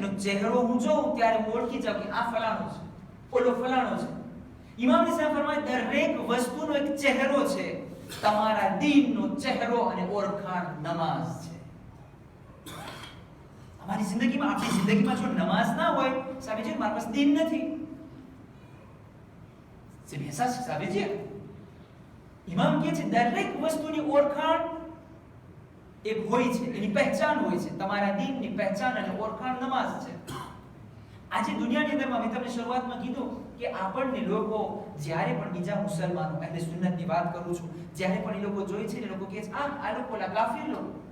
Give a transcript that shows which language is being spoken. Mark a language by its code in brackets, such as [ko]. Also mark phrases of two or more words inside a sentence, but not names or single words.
[gu] એનો ચહેરો હું જોઉં ત્યારે હું ઓળખી જાઉં કે આ ફલાણો છે, ઓલો ફલાણો છે. ઇમામ નિસાઈ ફરમાય દરેક વસ્તુનો એક ચહેરો છે. તમારા દીનનો ચહેરો અને ઓળખાણ નમાઝ છે. અમારી જિંદગીમાં, આપણી જિંદગીમાં જો નમાઝ ના હોય, સાબિજી મારા પાસે દીન નથી. [fr] C'est bien ça ce que ça veut dire. [gu] ઇમામ કહે છે દરેક વસ્તુની ઓળખાણ એક હોય છે, એની પહેચાન હોય છે. તમારા દીનની પહેચાન અને ઓળખાણ નમાઝ છે. આજે દુનિયાની અંદરમાં મેં તમને શરૂઆતમાં કીધું કે આપણને લોકો જ્યારે પણ બીજા મુસલમાનો અહલે સુન્નતની વાત કરું છું, જ્યારે પણ એ લોકો જોઈ છે ને, એ લોકો કહે છે આ લોકો લા કાફિર લોકો.